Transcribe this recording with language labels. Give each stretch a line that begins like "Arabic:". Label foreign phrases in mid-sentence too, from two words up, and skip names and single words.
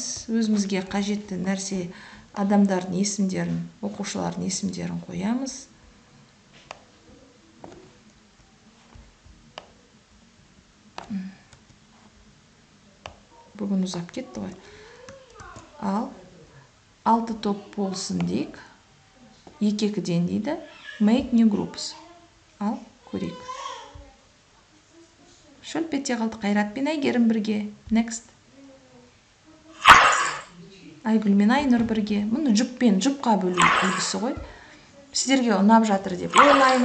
Kazakh: Өзімізге қажетті нәрсе, адамдардың есімдерін, оқушылардың есімдерін қоямыз. Бүгін ұзап кетті ғой. Ал 6 топ болсын дейік. 2-2-ден дейді.
English: Make new groups.
Kazakh: Ал көрейік. Шөлпетте қалды. Қайрат пен Әйгерім бірге. Next. Айгүл мен Айнұр бірге. Мұны жұпқа бөлу үлгісі ғой. Сіздерге ұнап жатыр деп ойлаймын.